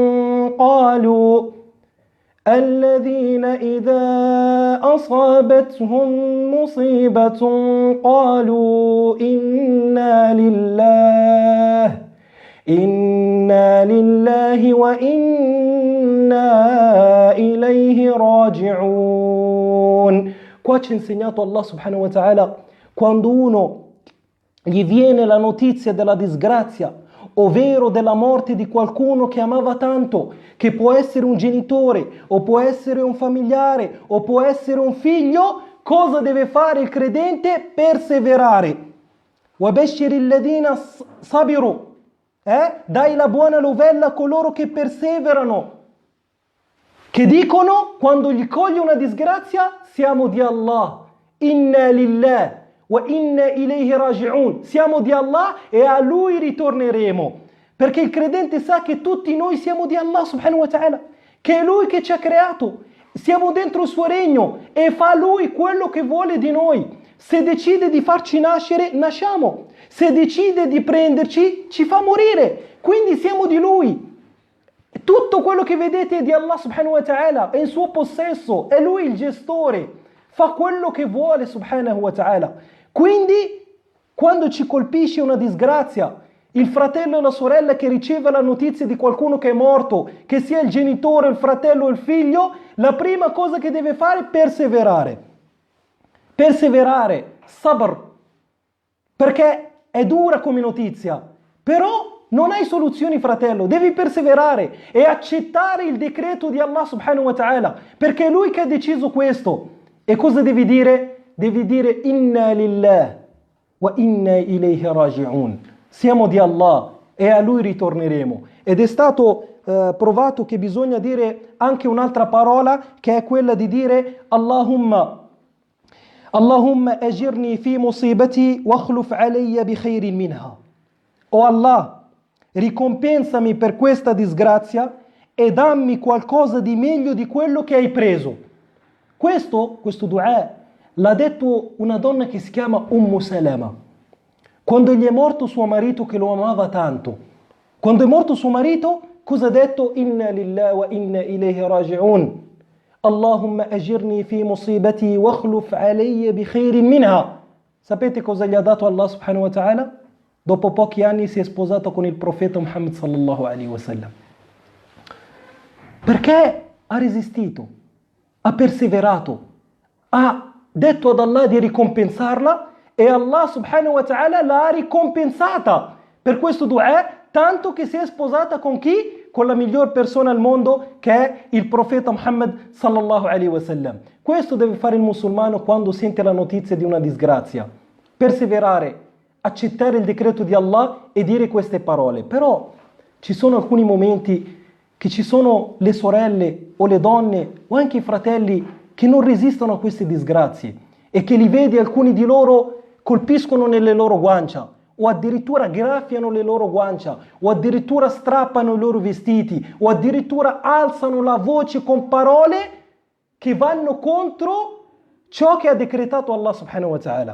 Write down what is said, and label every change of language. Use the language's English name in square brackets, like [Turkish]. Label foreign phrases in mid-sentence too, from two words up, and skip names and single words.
[Arabic] قالوا إنا لله وإنا إليه راجعون. [Italian] Qua ci ha insegnato Allah [Arabic] سبحانه وتعالى, [Italian] quando uno gli viene la notizia della disgrazia, ovvero della morte di qualcuno che amava tanto, che può essere un genitore, o può essere un familiare, o può essere un figlio, cosa deve fare il credente? Perseverare. [Arabic] وَبَشِّرِ الَّذِينَ صَبِرُوا, [Italian] dai la buona novella a coloro che perseverano, che dicono quando gli coglie una disgrazia: siamo di Allah, [Arabic] إنا لله وإنا إليه راجعون, [Italian] siamo di Allah e a Lui ritorneremo. Perché il credente sa che tutti noi siamo di Allah [Arabic] سبحانه وتعالى, [Italian] che è Lui che ci ha creato, siamo dentro il suo regno e fa Lui quello che vuole di noi. Se decide di farci nascere, nasciamo. Se decide di prenderci, ci fa morire. Quindi siamo di Lui. Tutto quello che vedete è di Allah [Arabic] سبحانه وتعالى, [Italian] è in suo possesso, è Lui il gestore, fa quello che vuole [Arabic] سبحانه وتعالى. [Italian] Quindi quando ci colpisce una disgrazia, il fratello e la sorella che riceve la notizia di qualcuno che è morto, che sia il genitore, il fratello o il figlio, la prima cosa che deve fare è perseverare. Perseverare, sabr, perché è dura come notizia, però non hai soluzioni, fratello, devi perseverare e accettare il decreto di Allah [Arabic] سبحانه وتعالى, [Italian] perché è Lui che ha deciso questo. E cosa devi dire? Devi dire [Arabic] إنا لله وإنا إليه راجعون, [Italian] siamo di Allah e a Lui ritorneremo. Ed è stato provato che bisogna dire anche un'altra parola, che è quella di dire [Arabic] اللهم أجرني في مصيبتي واخلف علي بخير منها. [Italian] O Allah, ricompensami per questa disgrazia e dammi qualcosa di meglio di quello che hai preso. Questo dua l'ha detto una donna che si chiama Salama. Quando gli è morto suo marito che lo amava tanto. Quando è morto suo marito, cosa ha detto? [Arabic] إنا لله وإنا إليه راجعون. اللهم أجرني في مصيبتي واخلف علي بخير منها. [Italian] Sapete cosa gli ha dato Allah [Arabic] سبحانه وتعالى? [Italian] Dopo pochi anni si è sposato con il profeta Muhammad [Arabic] صلى الله عليه وسلم. [Italian] Perché ha resistito, ha perseverato, ha detto ad Allah di ricompensarla e Allah [Arabic] سبحانه وتعالى [Italian] l'ha ricompensata per questo dua, tanto che si è sposata con chi? Con la miglior persona al mondo, che è il profeta Muhammad [Arabic] صلى الله عليه وسلم. [Italian] Questo deve fare il musulmano quando sente la notizia di una disgrazia: perseverare, accettare il decreto di Allah e dire queste parole. Però ci sono alcuni momenti che ci sono le sorelle o le donne o anche i fratelli che non resistono a queste disgrazie e che li vedi, alcuni di loro colpiscono nelle loro guancia o addirittura graffiano le loro guancia o addirittura strappano i loro vestiti o addirittura alzano la voce con parole che vanno contro ciò che ha decretato Allah [Arabic] سبحانه وتعالى.